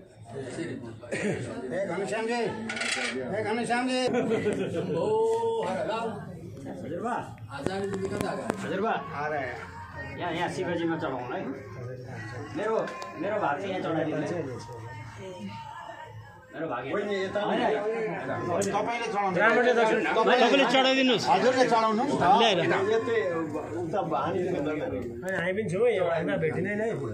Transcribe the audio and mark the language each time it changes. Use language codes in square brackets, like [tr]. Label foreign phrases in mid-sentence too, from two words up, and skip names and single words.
[ne] घनश्याम जी शंभो हर राम हजुरबा आचार्य जी कता गए हजुरबा यहाँ शिवजीमा चढाउनु है मेरो भाग चाहिँ यहाँ चढाइदिनु मेरो भाग तपाईँले चढाइदिनुहोस् हजुरले चढाउनु ल्याएर हामी पनि छौँ यहाँ भेटिँदैन है